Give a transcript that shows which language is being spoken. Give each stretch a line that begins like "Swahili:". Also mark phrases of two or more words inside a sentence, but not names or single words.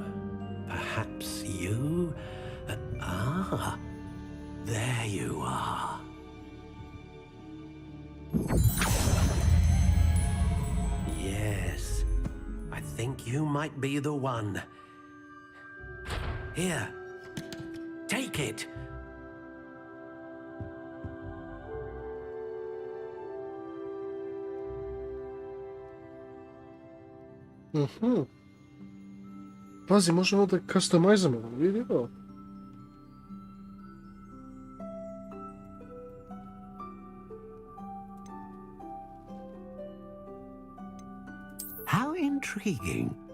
English: Perhaps you? There you are. Yes, I think you might be the one. Here, take it.
Serbian: Pazi, možemo da customizamo, vidimo.
English: How intriguing.